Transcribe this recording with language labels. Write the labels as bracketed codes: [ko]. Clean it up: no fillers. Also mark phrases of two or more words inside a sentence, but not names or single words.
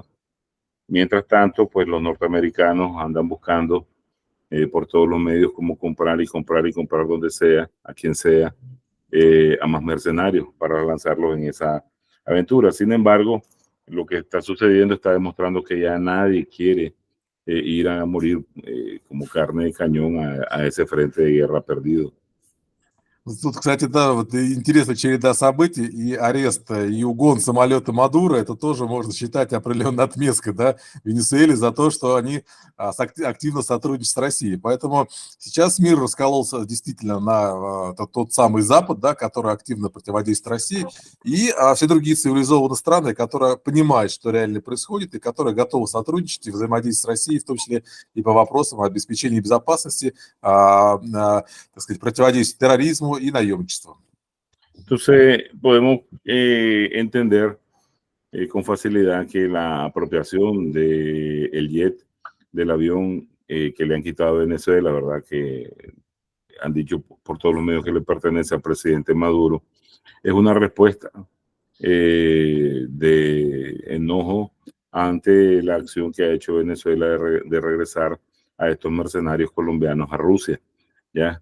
[es] Mientras tanto, pues los norteamericanos andan buscando por todos los medios cómo comprar y comprar y comprar donde sea, a quien sea, a más mercenarios para lanzarlos en esa aventura. Sin embargo, lo que está sucediendo está demostrando que ya nadie quiere ir a morir como carne de cañón a ese frente de guerra perdido. [ru] Тут, кстати, да, вот интересная череда событий, и арест, и угон самолета Мадуро, это тоже можно считать определенной отметкой, да, Венесуэле за то, что они активно сотрудничают с Россией. Поэтому сейчас мир раскололся действительно на тот самый Запад, да, который активно противодействует России, и все другие цивилизованные страны, которые понимают, что реально происходит, и которые готовы сотрудничать и взаимодействовать с Россией, в том числе и по вопросам обеспечения безопасности, так сказать, противодействия терроризму y nayomichство. [es] Entonces, podemos entender con facilidad que la apropiación del jet, del avión que le han quitado a Venezuela, ¿verdad? Que han dicho por todos los medios que le pertenece al presidente Maduro, es una respuesta de enojo ante la acción que ha hecho Venezuela de regresar a estos mercenarios colombianos a Rusia, ¿ya?